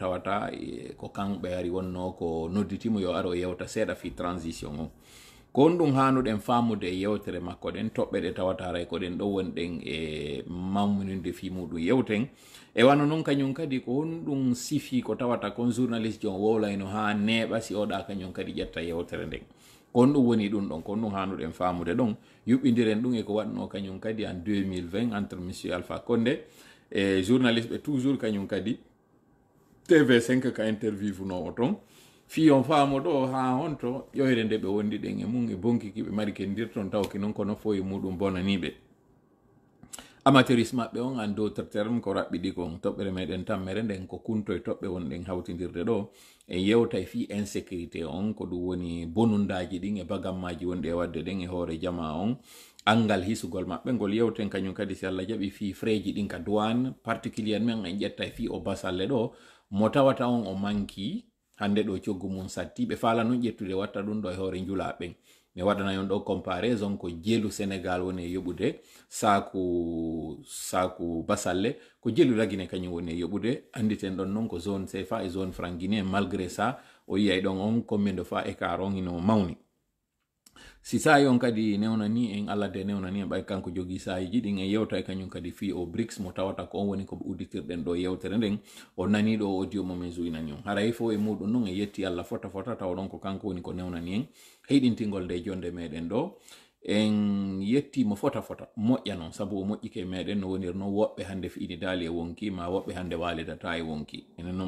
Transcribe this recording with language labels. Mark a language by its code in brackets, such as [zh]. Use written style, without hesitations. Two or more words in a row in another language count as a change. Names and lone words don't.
[ff] tawata ko kamɓe ari wonno ko nodditimo yo aro yewta seeɗa fi transition o ko on ɗum hanuɗen famude e yewtere makko ɗen toɓɓe ɗe tawataray ko ɗen ɗo wonɗen e mammuninde fi muɗum yewten e wano noon kañum kadi ko on ɗum sifi ko tawata kon journaliste jon wowlayno ha neeɓa si oɗa kañum kadi ƴetta yewtere nden kon ɗum woni ɗum ɗon kon ɗum hanuɗen famude ɗon yuɓɓidiren ɗum e ko waɗno kañum kadi [fr] en 2020 entre monsieur Alpha Condé [ff] e journaliste ɓe toujours kañum kadi TV5 ka interview no o ton fi on faamo ɗo ha honto ƴoyre nde ɓe wondi ɗen e mum e bonkiki ɓe mari kendir ton tawki noon kono fo e muɗum bonaniɓe amateurisme maɓɓe on [fr] en d'autres termes [ff] ko raɓɓiɗi kon toɓɓere meɗen tammere nden ko kunto e toɓɓe wonɗen hawtidirde ɗo en yewtay fi insécurité on ko ɗum woni bonundaji ɗin e bagammaji wonɗi e wadde ɗen e hoore jama on angal hisugol maɓɓe ngol yewten kañum kadi si Allah jaɓi fi freji ɗin ka [fr] douane particulièrement [ff] en ƴettay fi o basalle ɗo mo tawata on o manki hande ɗo coggu mum satti ɓe faala noon ƴettude watta ɗum ɗo e hoore njulaɓen mi waɗana yon ɗo comparaison ko jeelu Sénégal woni e yoɓude saku basalle ko jeelu Lagine kañum woni e yoɓude anditen ɗon noon ko [fr] zone CFA [ff] e [fr] zone franc guinéen malgré ça [ff] o yiyay ɗon on [fr] combien de fois écart [ff] on ino mawni si sayi on kadi newnani en alade newnani en ɓay kanko jogui sayiji ɗin en yewta e kañum kadi fi o BRICS mo tawata ko on woni ko udditirɗen ɗo yewtere nden o nani ɗo audio momin zuynani on haray fo e muɗum noon en yetti Allah fota taw ɗon ko kanko woni ko newnani en heyɗintingol nde jonde meɗen ɗo en yettimo fota moƴƴa noon saabu o moƴƴike meɗen no wonir noon woɓɓe hande fiini daali e wonki ma woɓɓe hande walidata e wonki enen noon